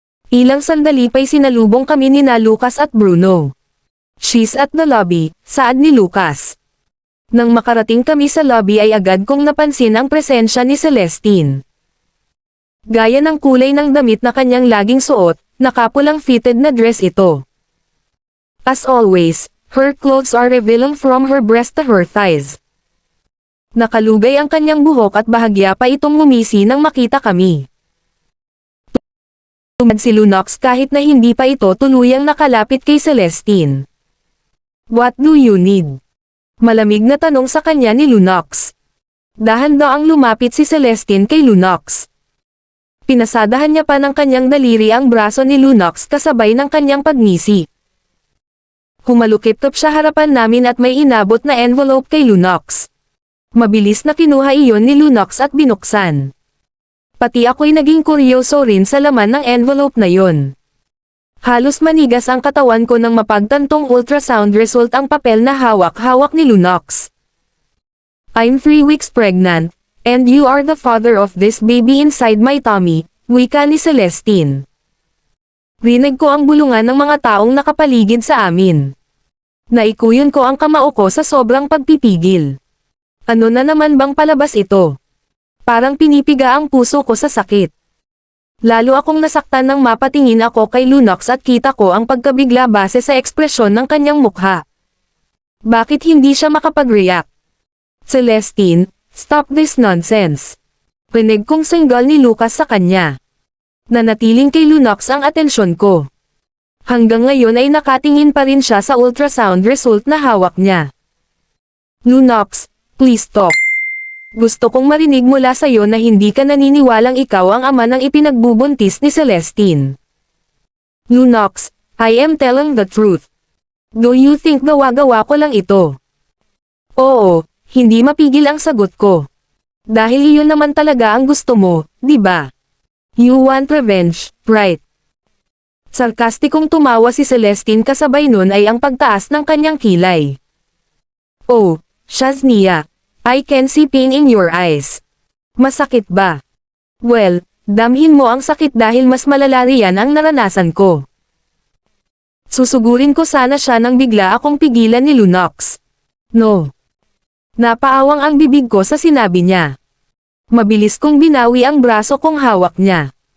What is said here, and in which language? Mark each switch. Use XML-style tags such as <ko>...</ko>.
<tl>Ilang sandali pa'y sinalubong kami ni Lucas at Bruno.</tl> <en>She's at the lobby,</en> <tl>saad ni Lucas. Nang makarating kami sa lobby ay agad kong napansin ang presensya ni Celestine. Gaya ng kulay ng damit na kanyang laging suot, nakapulang fitted na dress ito.</tl> <en>As always, her clothes are revealing from her breast to her thighs.</en> <tl>Nakalugay ang kanyang buhok at bahagya pa itong ngumisi nang makita kami. Tumad si Lunox kahit na hindi pa ito tuluyang nakalapit kay Celestine.</tl> <en>What do you need?</en> <tl>Malamig na tanong sa kanya ni Lunox. Dahan-daang lumapit si Celestine kay Lunox. Pinasadahan niya pa ng kanyang daliri ang braso ni Lunox kasabay ng kanyang pagngisi. Humalukip-top siya harapan namin at may inabot na envelope kay Lunox. Mabilis na kinuha iyon ni Lunox at binuksan. Pati ako'y naging kuryoso rin sa laman ng envelope na yon. Halos manigas ang katawan ko nang mapagtantong ultrasound result ang papel na hawak-hawak ni Lunox.</tl> <en>I'm 3 weeks pregnant, and you are the father of this baby inside my tummy,</en> <tl>wika ni Celestine. Rinig ko ang bulungan ng mga taong nakapaligid sa amin. Naikuyon ko ang kamao ko sa sobrang pagpipigil. Ano na naman bang palabas ito? Parang pinipiga ang puso ko sa sakit. Lalo akong nasaktan nang mapatingin ako kay Lunox at kita ko ang pagkabigla base sa ekspresyon ng kanyang mukha. Bakit hindi siya makapag-react? Celestine,</tl> <en>stop this nonsense.</en> <tl>Rinig kong singgal ni Lucas sa kanya. Nanatiling kay Lunox ang atensyon ko. Hanggang ngayon ay nakatingin pa rin siya sa ultrasound result na hawak niya.</tl> <en>Lunox, please stop.</en> <tl>Gusto kong marinig mula sa iyo na hindi ka naniniwalang ikaw ang ama ng ipinagbubuntis ni Celestine.</tl> <en>Lunox, I am telling the truth. Do you think</en> <tl>gawa-gawa ko lang ito? Oo, hindi mapigil ang sagot ko. Dahil iyon naman talaga ang gusto mo, di ba?</tl> <en>You want revenge, right?</en> <tl>Sarkastikong tumawa si Celestine kasabay nun ay ang pagtaas ng kanyang kilay.</tl> <en>Oh, Shaznia. I can see pain in your eyes.</en> <tl>Masakit ba? Well, damhin mo ang sakit dahil mas malala riyan ang naranasan ko. Susugurin ko sana siya nang bigla akong pigilan ni Lunox.</tl> <en>No.</en> <tl>Napaawang ang bibig ko sa sinabi niya. Mabilis kong binawi ang braso kong hawak niya.</tl>